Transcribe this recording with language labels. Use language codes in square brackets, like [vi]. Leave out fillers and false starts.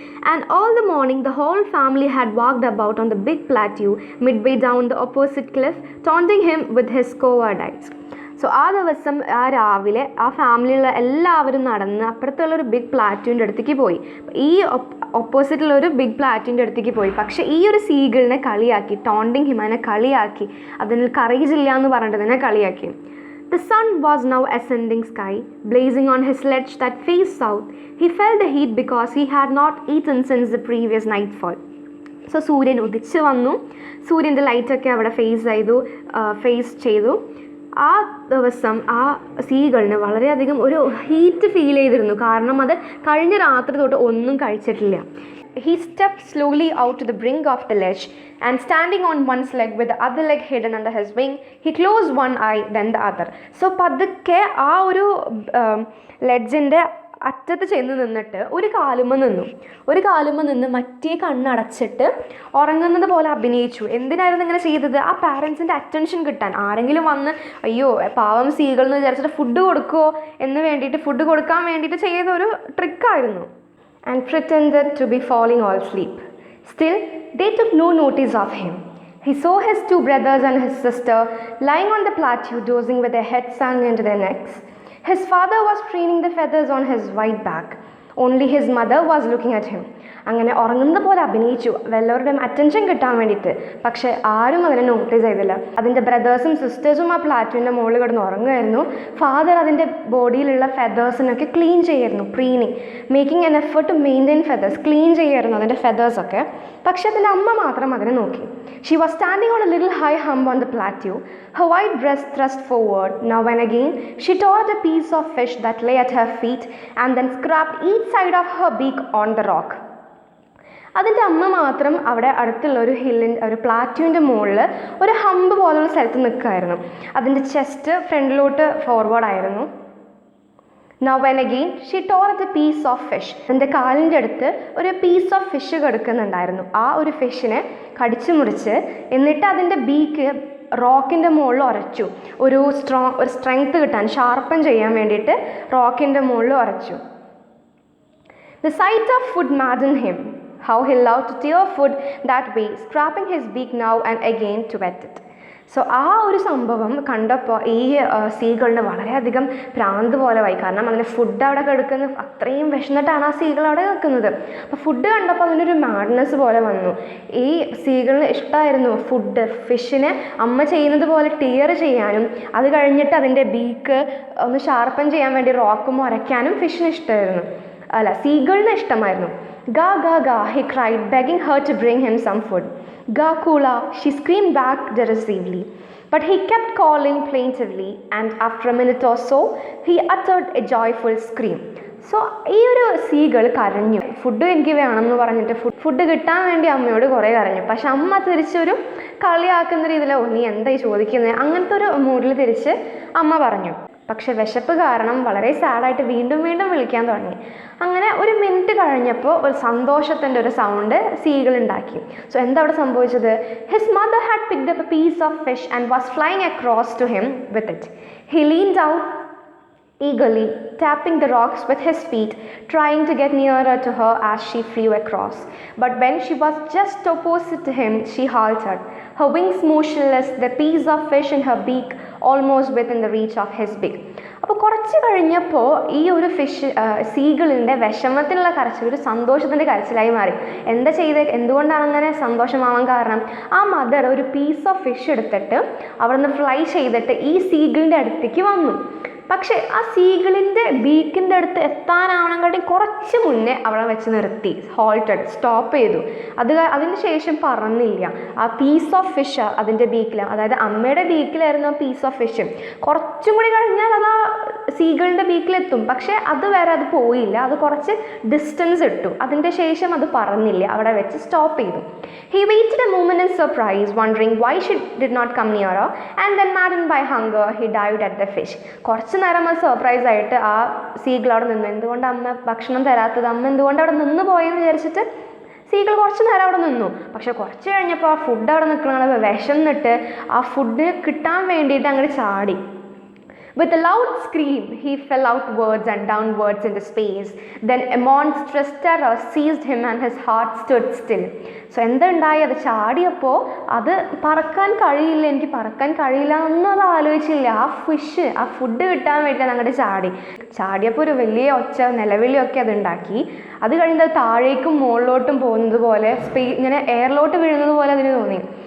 [en] And all the morning the whole family had walked about on the big plateau midway down the opposite cliff, taunting him with his cowardice. [ml] So ആ ദിവസം ആ രാവിലെ ആ ഫാമിലിയിലുള്ള എല്ലാവരും നടന്ന് അപ്പുറത്തുള്ളൊരു big പ്ലാറ്റ്യൂവിൻ്റെ അടുത്തേക്ക് പോയി. ഈ ഓപ്പോസിറ്റുള്ളൊരു ബിഗ് പ്ലാറ്റ്യൂവിൻ്റെ അടുത്തേക്ക് പോയി. പക്ഷേ ഈ ഒരു സീഗിളിനെ കളിയാക്കി, ടോണ്ടിങ് ഹിമാനെ കളിയാക്കി, അതിന് കറേജ് ഇല്ല എന്ന് പറഞ്ഞിട്ടതിനെ കളിയാക്കി. [en] The sun was now ascending sky, blazing on his sledge that faced south. He felt the heat because he had not eaten since the previous nightfall. [ml] So സൂര്യൻ ഉദിച്ച് വന്നു. സൂര്യൻ്റെ ലൈറ്റൊക്കെ അവിടെ ഫേസ് ചെയ്തു. ആ ദിവസം ആ സീഗളിന് വളരെയധികം ഒരു ഹീറ്റ് ഫീൽ ചെയ്തിരുന്നു. കാരണം അത് കഴിഞ്ഞ രാത്രി തൊട്ട് ഒന്നും കഴിച്ചിട്ടില്ല. [en] He stepped slowly out to the brink of the ledge and standing on one leg with the other leg hidden under his wing, he closed one eye then the other. [ml] So പതുക്കെ ആ ഒരു ലെഡ്ജിൻ്റെ അറ്റത്ത് ചെന്ന് നിന്നിട്ട് ഒരു കാലുമ്മ നിന്ന് മറ്റേ കണ്ണടച്ചിട്ട് ഉറങ്ങുന്നത് പോലെ അഭിനയിച്ചു. എന്തിനായിരുന്നു ഇങ്ങനെ ചെയ്തത്? ആ പാരൻസിൻ്റെ അറ്റൻഷൻ കിട്ടാൻ. ആരെങ്കിലും വന്ന് അയ്യോ പാവം സീകൾ എന്ന് വിചാരിച്ചിട്ട് ഫുഡ് കൊടുക്കാൻ വേണ്ടിയിട്ട് ചെയ്ത ഒരു ട്രിക്കായിരുന്നു. [en] And pretended to be falling all asleep. Still, they took no notice of him. He saw his two brothers and his sister lying on the plateau, dozing with their heads sunk into their necks. His father was preening the feathers on his white back. Only his mother was looking at him. [ml] അങ്ങനെ ഉറങ്ങുന്ന പോലെ അഭിനയിച്ചു, വല്ലവരുടെയും attention കിട്ടാൻ വേണ്ടിയിട്ട്. പക്ഷേ ആരും അതിനെ notice ചെയ്തില്ല. അതിൻ്റെ ബ്രദേഴ്സും സിസ്റ്റേഴ്സും ആ പ്ലാറ്റ്യൂവിൻ്റെ മുകളിൽ കിടന്ന് ഉറങ്ങുമായിരുന്നു. ഫാദർ അതിൻ്റെ ബോഡിയിലുള്ള ഫെദേഴ്സിനൊക്കെ ക്ലീൻ ചെയ്യായിരുന്നു, പ്രീനിങ്, [en] making an effort to maintain feathers, [ml] clean ചെയ്യായിരുന്നു അതിൻ്റെ ഫെദേഴ്സൊക്കെ. പക്ഷേ അതിൻ്റെ അമ്മ മാത്രം അതിനെ നോക്കി. [en] She was standing on a little high hump on the plateau, her white breast thrust forward. Now and again, she tore at a piece of fish that lay at her feet and then scraped each side of her beak on the rock. [ml] അതിൻ്റെ അമ്മ മാത്രം അവിടെ അടുത്തുള്ള ഒരു പ്ലാറ്റ്യൂവിൻ്റെ മുകളിൽ ഒരു hump പോലുള്ള സ്ഥലത്ത് നിൽക്കുമായിരുന്നു. അതിൻ്റെ ചെസ്റ്റ് ഫ്രണ്ടിലോട്ട് ഫോർവേഡായിരുന്നു. [en] Now and again, she tore at a piece of fish. [ml] അതിൻ്റെ കാലിൻ്റെ അടുത്ത് ഒരു പീസ് ഓഫ് ഫിഷ് കിടക്കുന്നുണ്ടായിരുന്നു. ആ ഒരു ഫിഷിനെ കടിച്ചു മുറിച്ച് എന്നിട്ട് അതിൻ്റെ ബീക്ക് റോക്കിൻ്റെ മുകളിൽ ഉരച്ചു. ഒരു സ്ട്രെങ്ത് കിട്ടാൻ, ഷാർപ്പൻ ചെയ്യാൻ വേണ്ടിയിട്ട് റോക്കിൻ്റെ മുകളിൽ ഉരച്ചു. [en] The sight of food maddened him. How he loved to tear food that way, scraping his beak now and again to wet it. [ml] So ആ ഒരു സംഭവം കണ്ടപ്പോൾ ഈ സീകളിന് വളരെയധികം ഭ്രാന്ത് പോലെ ആയി. കാരണം അതിന് ഫുഡ് അവിടെ കിടക്കുന്ന അത്രയും വിശന്നിട്ടാണ് ആ സീകൾ അവിടെ നിൽക്കുന്നത്. അപ്പോൾ ഫുഡ് കണ്ടപ്പോൾ അതിനൊരു മാഡ്നെസ് പോലെ വന്നു. ഈ സീകളിന് ഇഷ്ടമായിരുന്നു ഫിഷിനെ അമ്മ ചെയ്യുന്നത് പോലെ ടിയർ ചെയ്യാനും അത് കഴിഞ്ഞിട്ട് അതിൻ്റെ ബീക്ക് ഒന്ന് ഷാർപ്പൻ ചെയ്യാൻ വേണ്ടി റോക്കും ഉരയ്ക്കാനും ഫിഷിന് ഇഷ്ടമായിരുന്നു. സീകളിന് ഇഷ്ടമായിരുന്നു. [en] Ga, ga, ga, he cried, begging her to bring him some food. Ga, Kula, she screamed back derisively. But he kept calling plaintively, and after a minute or so, he uttered a joyful scream. [ml] So ഈ ഒരു സീകൾ കരഞ്ഞു. Food എനിക്ക് വേണമെന്ന് പറഞ്ഞിട്ട് food കിട്ടാൻ വേണ്ടി അമ്മയോട് കുറേ കരഞ്ഞു. പക്ഷെ അമ്മ തിരിച്ചൊരു കളിയാക്കുന്ന രീതിയിൽ നീ എന്തായി ചോദിക്കുന്നത്, അങ്ങനത്തെ ഒരു മൂഡിൽ തിരിച്ച് അമ്മ പറഞ്ഞു. പക്ഷെ വിശപ്പ് കാരണം വളരെ സാഡായിട്ട് വീണ്ടും വിളിക്കാൻ തുടങ്ങി. അങ്ങനെ ഒരു മിനിറ്റ് കഴിഞ്ഞപ്പോൾ ഒരു സന്തോഷത്തിൻ്റെ ഒരു സൗണ്ട് സീകൾ ഉണ്ടാക്കി. [en] so [ml] എന്താ അവിടെ സംഭവിച്ചത്? [en] His mother had picked up a piece of fish and was flying across to him with it. He leaned out eagerly, tapping the rocks with his feet, trying to get nearer to her as she flew across. But when she was just opposite to him, she halted, her wings motionless, the piece of fish in her beak almost within the reach of his beak. [ml] അപ്പോൾ കുറച്ച് കഴിഞ്ഞപ്പോൾ ഈ ഒരു സീകളിൻ്റെ വിഷമത്തിലുള്ള കരച്ചിൽ ഒരു സന്തോഷത്തിൻ്റെ കരച്ചിലായി മാറി. എന്തുകൊണ്ടാണ് അങ്ങനെ സന്തോഷമാവാൻ കാരണം? ആ മദർ ഒരു പീസ് ഓഫ് ഫിഷ് എടുത്തിട്ട് അവിടെ നിന്ന് ഫ്ലൈ ചെയ്തിട്ട് ഈ സീകളിൻ്റെ അടുത്തേക്ക് വന്നു. പക്ഷേ ആ സീകളിൻ്റെ ബീക്കിൻ്റെ അടുത്ത് എത്താനാവണമെങ്കിൽ കുറച്ച് മുന്നേ അവളെ വെച്ച് നിർത്തി, സ്റ്റോപ്പ് ചെയ്തു. അതിന് ശേഷം പറന്നില്ല. ആ പീസ് ഓഫ് ഫിഷ് അതിൻ്റെ ബീക്കിലാണ്, അതായത് അമ്മയുടെ ബീക്കിലായിരുന്നു ആ പീസ് ഓഫ് ഫിഷ്. കുറച്ചും കൂടി കഴിഞ്ഞാൽ അത് ആ സീകളുടെ ബീക്കിലെത്തും. പക്ഷേ അതുവരെ അത് പോയില്ല, അത് കുറച്ച് ഡിസ്റ്റൻസ് ഇട്ടു. അതിൻ്റെ ശേഷം അത് പറന്നില്ല, അവിടെ വെച്ച് സ്റ്റോപ്പ് ചെയ്തു. [en] He waited a moment in surprise, wondering why she did not come nearer, and then maddened by hunger, he dived at the fish. [ml] കുറച്ച് നേരം അത് സർപ്രൈസ് ആയിട്ട് ആ സീകൾ അവിടെ നിന്ന്, എന്തുകൊണ്ട് അമ്മ ഭക്ഷണം തരാത്തത്, അമ്മ എന്തുകൊണ്ട് അവിടെ നിന്ന് പോയെന്ന് വിചാരിച്ചിട്ട് സീകൾ കുറച്ച് നേരം അവിടെ നിന്നു. പക്ഷെ കുറച്ച് കഴിഞ്ഞപ്പോൾ ആ ഫുഡ് അവിടെ നിൽക്കണ വിശന്നിട്ട് ആ ഫുഡ് കിട്ടാൻ വേണ്ടിയിട്ട് അങ്ങോട്ട് ചാടി. [en] With a loud scream, he fell outwards and downwards into space. Then a monstrous terror seized him and his heart stood still. [ml] So എന്തുണ്ടായി, അത് ചാടിയപ്പോൾ അത് പറക്കാൻ കഴിയില്ല, എനിക്ക് പറക്കാൻ കഴിയില്ല എന്നത് ആലോചിച്ചില്ല. ആ ഫിഷ്, ആ ഫുഡ് കിട്ടാൻ വേണ്ടിയിട്ട് അങ്ങോട്ട് ചാടിയപ്പോൾ ഒരു വലിയ ഒച്ച നിലവിളിയൊക്കെ അതുണ്ടാക്കി. അത് കഴിഞ്ഞത് താഴേക്കും മുകളിലോട്ടും പോകുന്നത് പോലെ ഇങ്ങനെ എയറിലോട്ട് വീഴുന്നത് പോലെ അതിന് തോന്നി.